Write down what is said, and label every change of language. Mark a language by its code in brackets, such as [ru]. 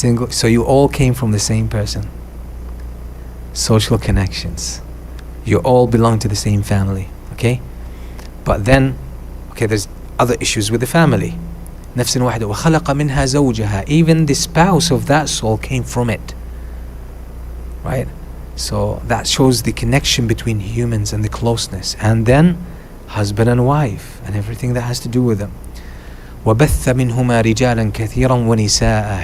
[en] So you all came from the same person. Social connections. You all belong to the same family, okay? But then, there's other issues with the family. [ar] نفس واحدة وخلق منها زوجها. [en] Even the spouse of that soul came from it. Right? So that shows the connection between humans and the closeness. And then husband and wife and everything that has to do with them. [ar] وَبَثَّ مِنْهُمَا رِجَالًا كَثِيرًا وَنِسَاءً.